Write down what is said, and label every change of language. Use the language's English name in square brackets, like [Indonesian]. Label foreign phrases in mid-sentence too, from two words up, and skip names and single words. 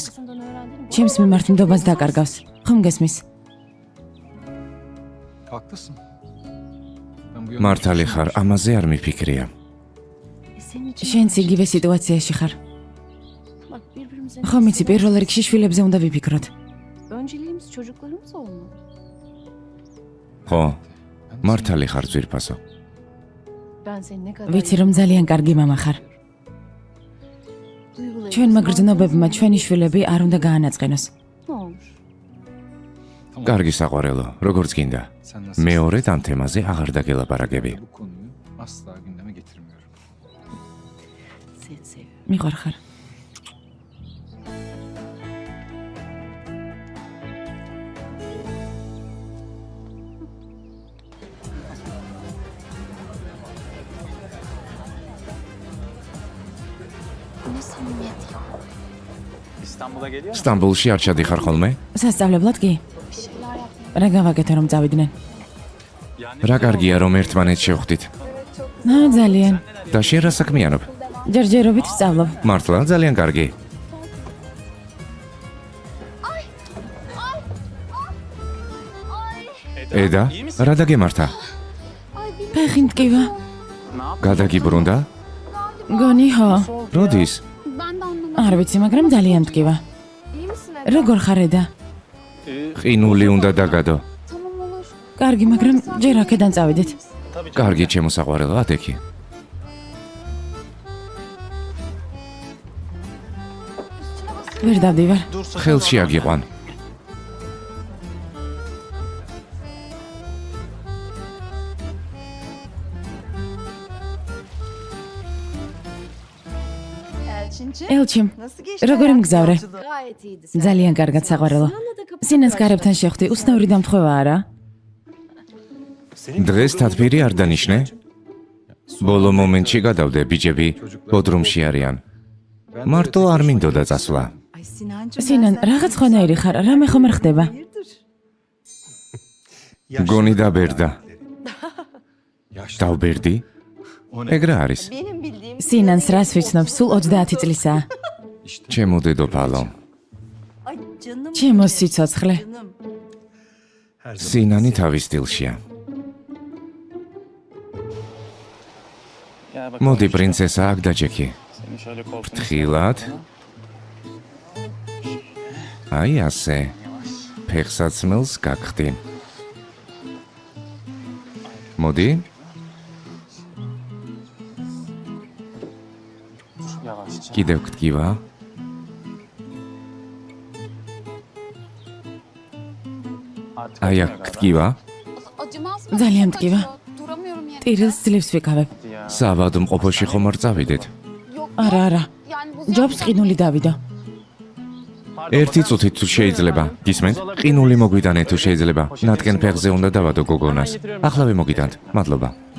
[Georgian] ჩემს მიმართ ნდობას დაკარგავს. ხომ გესმის? მართალი ხარ, ამაზე არ მიფიქრია. შენც იგივე სიტუაციაში ხარ. ხომ იცი, პირველ რიგში შვილებზე უნდა ვიფიქროთ. [Turkish] Önceliğimiz çocuklarımız olmalı. [Georgian] ხო, მართალი ხარ ძვირფასო. [Turkish] Ben seni ne kadar [Georgian] ვიცი რომ ძალიან კარგი მამა ხარ. [Turkish] duygularımı [Georgian] ჩვენმა გრძნობებმა ჩვენი შვილები არ უნდა გაანაწყენოს. [Turkish] ne olur? [Georgian] კარგი საყვარელო, როგორც გინდა. მეორედ ამ თემაზე აღარ დაგელაპარაკები. [Turkish] Bu konuyu asla gündeme getirmiyorum. Seni seviyorum. [Georgian] მიყვარ ხარ. [Turkish] Ne samimiyet ya. İstanbul'a geliyor musun? [Georgian] სტამბულში არ ჩადიხარ ხოლმე? სასწავლებლად კი? რა გავაკეთე რომ წავიდნენ? რა კარგია რომ ერთმანეთს შევხვდით. ძალიან. და შენ რა საქმიანობ? ჯერჯერობით ვსწავლობ. მართლა ძალიან კარგი. ედა, რა დაგემართა? ფეხი მტკივა. გადაგიბრუნდა? გონი ხო? როდის? [Turkish] Ben de anlamadım. [Georgian] არ ვიცი, მაგრამ ძალიან მტკივა. [Turkish] İyi misin Eda? [Georgian] როგორ ხარ ედა? ყინული უნდა დაგადო. [Turkish] Tamam olur. [Georgian] კარგი, მაგრამ ჯერ აქედან წავიდეთ. კარგი ჩემო საყვარელო, ათექი. ვერ დავდივარ. ხელში აგიყვან. ელჩიმ, როგორ მგზავრე? [Turkish] Gayet iyiydi. [Georgian] ძალიან კარგად საყვარელო. სინას გარებთან შევხვდი, უცნაური დამთხოვაა რა. დღეს თათბირი არ დანიშნე? ბოლო მომენტში გადავდე, ბიჭები ბოდრუმში არიან. მარტო არ მინდოდა წასვლა. [Turkish] Ay Sinancığım [Georgian] სინან, რაღაც ხონაირი ხარ, რამე ხომ არ ხდება? გონი დაბერდა. დავბერდი? ეგ რა არის? [Turkish] benim bildiğim [Georgian] სინანს რას ვიცნობ, სულ 30 წლისაა. ჩემო დედოფალო. [Turkish] ay canım [Georgian] ჩემო სიცოცხლე. [Turkish] canım. [Georgian] სინანი თავის სტილშია. მოდი პრინცესა აქ დაჯექი. [Turkish] Seni şöyle koltuğuna [Georgian] Თხილად. აი ასე. ფეხსაცმელს გაგხდი. მოდი. [Turkish] yavaşça. [Georgian] კიდევ გტკივა. [Turkish] Artık [Georgian] აი აქ გტკივა. [Turkish] Acımaz mı? [Georgian] ძალიან [Turkish] Çok [Georgian] მტკივა. [Turkish] acıyor. Duramıyorum yerinde. [Georgian] ტირილს ძლივს ვიკავებ. [Turkish] ya. [Georgian] საავადმყოფოში ხომ არ წავიდეთ? [Turkish] Yok. [Georgian] არა, არა. [Turkish] Yani bu [Georgian] ჯობს ყინული დავიდო. ერთი წუთით თუ შეიძლება. გისმენთ? ყინული მოგვიდანეთ თუ შეიძლება. ნატკენ ფეხზე უნდა დავადო გოგონას. ახლავე მოგიდანთ. მადლობა.